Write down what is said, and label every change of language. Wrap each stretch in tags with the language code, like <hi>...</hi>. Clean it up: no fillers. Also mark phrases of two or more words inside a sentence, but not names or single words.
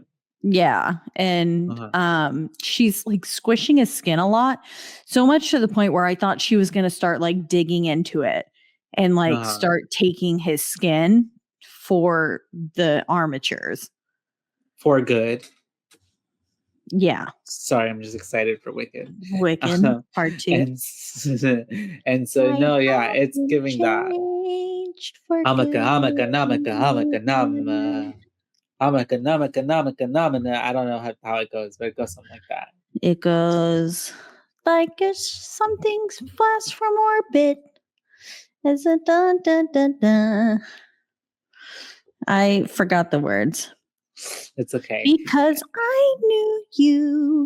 <en>yeah, and she's like squishing his skin a lot, so much to the point where I thought she was gonna start like digging into it and like start taking his skin for the armatures. For good. Yeah. Sorry, I'm just excited for Wicked. Wicked part 2. And so no, yeah, it's giving that. Hamaka, hamaka, namaka, hamaka, nama. Hamaka, namaka, namaka, namana. I don't know how it goes, but it goes something like that. It goes like something's flashed from orbit. It's a dun dun dun dun. I forgot the words. It's okay. Because I knew you.</en>